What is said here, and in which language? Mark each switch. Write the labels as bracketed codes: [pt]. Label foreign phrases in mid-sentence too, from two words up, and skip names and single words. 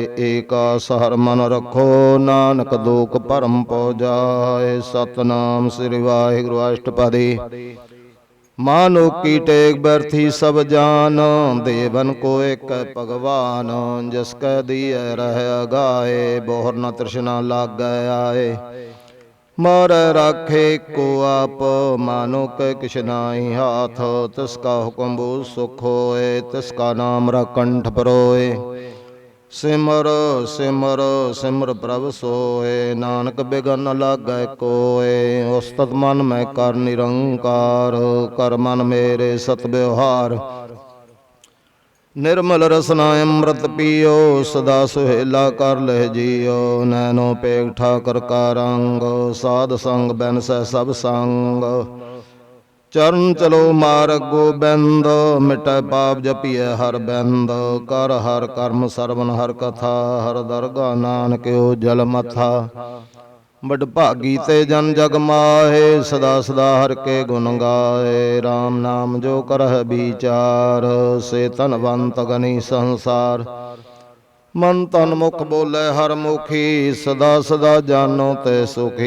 [pa] ਏਕਾਸ ਹਰਿ ਮਨ ਰਖੋ, ਨਾਨਕ ਦੁਖ ਭਰਮ ਪਉ ਜਾਇ। ਸਤਨਾਮ ਸ੍ਰੀ ਵਾਹਿਗੁਰੂ। ਅਸ਼ਟਪਦੀ। ਮਾਨੁ ਕੀ ਟੇਕ ਬਰਥੀ ਸਭ ਜਾਨ, ਦੇਵਨ ਕੋ ਏਕੈ ਭਗਵਾਨ। ਜਿਸ ਕੈ ਦੀਐ ਰਹਿ ਅਗਾਏ, ਬੋਹਰ ਨ ਤ੍ਰਿਸ਼ਨਾ ਲਾਗੈ ਆਏ। ਮਾਰੈ ਰਾਖੇ ਕੋ ਆਪ, ਮਾਨੋ ਕੈ ਕਿਛ ਨਾਹਿ ਹਾਥ। ਤਿਸਕਾ ਹੁਕਮ ਬੂਝ ਸੁਖ ਹੋਏ, ਤਿਸਕਾ ਨਾਮ ਕੰਠ ਪਰੋਏ। ਸਿਮਰ ਸਿਮਰ ਸਿਮਰ ਪ੍ਰਭ ਸੋਏ, ਨਾਨਕ ਬਿਘਨ ਨ ਲਾਗੈ ਕੋਏ। ਉਸਤਤ ਮਨ ਮੈ ਕਰ ਨਿਰੰਕਾਰ, ਕਰ ਮਨ ਮੇਰੇ ਸਤ ਵਿਵਹਾਰ। ਨਿਰਮਲ ਰਸਨਾ ਅੰਮ੍ਰਿਤ ਪੀਓ, ਸਦਾ ਸੁਹੇਲਾ ਕਰ ਲਹ ਜੀਓ। ਨੈਨੋ ਪੇਗ ਠਾਕੁਰ ਕਾ ਰੰਗ, ਸਾਧ ਸੰਗ ਬੈਨ ਸਹ ਸਭ ਸੰਗ। ਚਰਣ ਚਲੋ ਮਾਰਗ ਗੋਬਿੰਦ, ਮਿਟੈ ਪਾਪ ਜਪੀਐ ਹਰ ਬਿੰਦ। ਕਰ ਹਰ ਕਰਮ ਸਰਵਨ ਹਰ ਕਥਾ, ਹਰ ਦਰਗਹ ਨਾਨਕ ਜਲ ਮਥਾ। ਬਡ ਭਾਗੀ ਤੇ ਜਨ ਜਗ ਮਾਹੇ, ਸਦਾ ਸਦਾ ਹਰ ਕੇ ਗੁਣ ਗਾਏ। ਰਾਮ ਨਾਮ ਜੋ ਕਰਹ ਵਿਚਾਰ, ਸੇ ਧਨਵੰਤ ਗਨੀ ਸੰਸਾਰ। ਮਨ ਤਨ ਮੁਖ ਬੋਲੇ ਹਰ ਮੁਖੀ, ਸਦਾ ਸਦਾ ਜਾਨੋ ਤੇ ਸੁਖੀ।